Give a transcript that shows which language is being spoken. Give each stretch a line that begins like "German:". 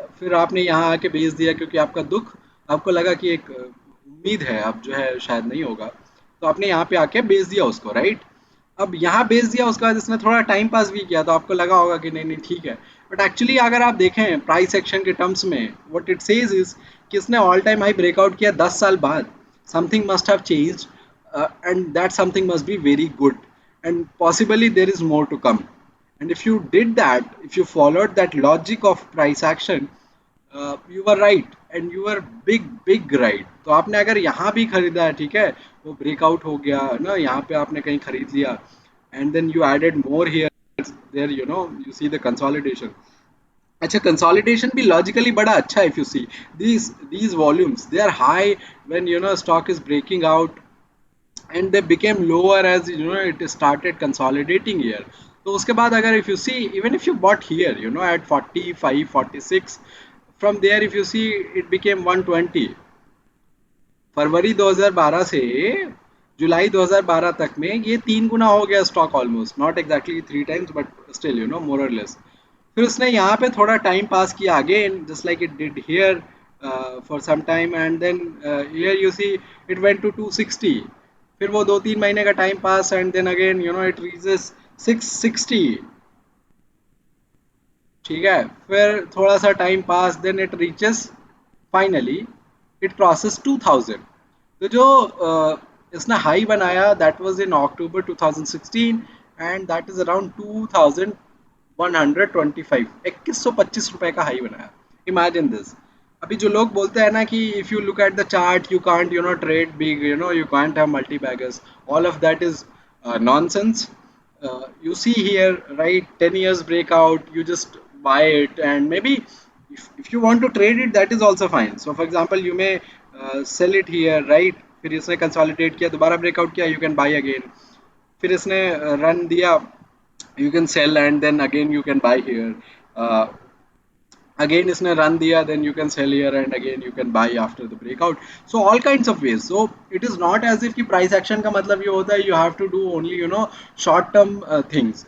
Hindi: फिर आपने यहाँ आके बेच दिया क्योंकि आपका दुख आपको लगा कि एक उम्मीद है अब जो है शायद नहीं होगा. तो आपने यहाँ पे आके बेच दिया उसको राइट. अब यहाँ बेच दिया उसके बाद इसने थोड़ा टाइम पास भी किया तो आपको लगा होगा कि नहीं नहीं ठीक है. बट एक्चुअली अगर आप देखें प्राइस एक्शन के टर्म्स में
English: what it says is
Hindi: कि इसने ऑल टाइम हाई ब्रेकआउट किया 10 साल बाद. Something must have changed
English: and that something must be very good and possibly there is more to come. And if you did that, if you followed that logic of price action, you were right and you were big right.
Hindi: तो आपने अगर यहाँ भी खरीदा है ठीक है वो ब्रेकआउट हो गया ना यहाँ पे आपने कहीं खरीद लिया
English: and then you added more here there you see the consolidation.
Hindi: अच्छा कंसोलिडेशन भी लॉजिकली बड़ा अच्छा है.
English: If you see these volumes they are high when stock is breaking out and they became lower as it started consolidating here.
Hindi: तो उसके बाद अगर
English: if you see even if you bought here at 45 46 from there if you see it became 120.
Hindi: फरवरी 2012 से जुलाई 2012 तक में ये 3 गुना हो गया stock almost.
English: Not exactly 3 times but still more और less.
Hindi: फिर उसने यहाँ पे थोड़ा टाइम पास किया
English: Again just like it did here for some time and then here you see it went to 260.
Hindi: फिर वो 2 3 महीने का
English: Time pass and then again it reaches 660.
Hindi: ठीक है. फिर थोड़ा सा
English: Time pass then it reaches finally it crosses 2000. तो जो
Hindi: इसने हाई बनाया,
English: that was in October 2016 and that is around 2125,
Hindi: 2125 रुपए का हाई बनाया।
English: Imagine this.
Hindi: अभी जो लोग बोलते हैं ना कि
English: If you look at the chart you can't trade big, you can't have multi baggers, all of that is nonsense. You see here, right, 10 years breakout, you just buy it, and maybe if you want to trade it, that is also fine. So for example, you may sell it here, right?
Hindi: फिर इसने consolidate किया, दोबारा breakout किया,
English: You can buy again.
Hindi: फिर इसने run दिया,
English: you can sell and then again you can buy here. uh, Again इसने run दिया, then you can sell here and again you can buy after the breakout. So all kinds of ways. So it is not as if
Hindi: कि price action का मतलब ये होता है
English: you have to do only short term things.